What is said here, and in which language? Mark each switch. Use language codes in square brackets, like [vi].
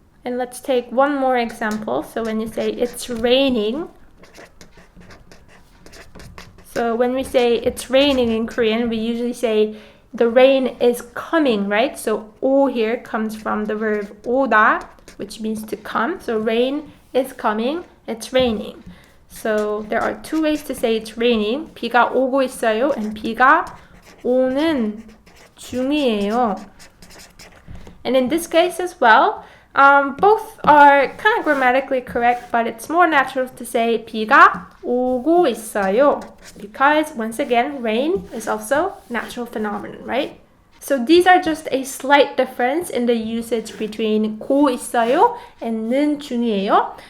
[en] And let's take one more example. So when you say it's raining, so when we say it's raining in Korean, we usually say the rain is coming, right? So 오 here comes from the verb 오다, which means to come. So rain is coming, it's raining. So there are two ways to say it's raining. [ko] 비가 오고 있어요 and 비가 오는 중이에요. [en] And in this case as well, both are kind of grammatically correct, but it's more natural to say [ko] 비가 오고 있어요 [en] because once again, rain is also a natural phenomenon, right? So these are just a slight difference in the usage between [ko] 고 있어요 [en] and [ko] 는 중이에요.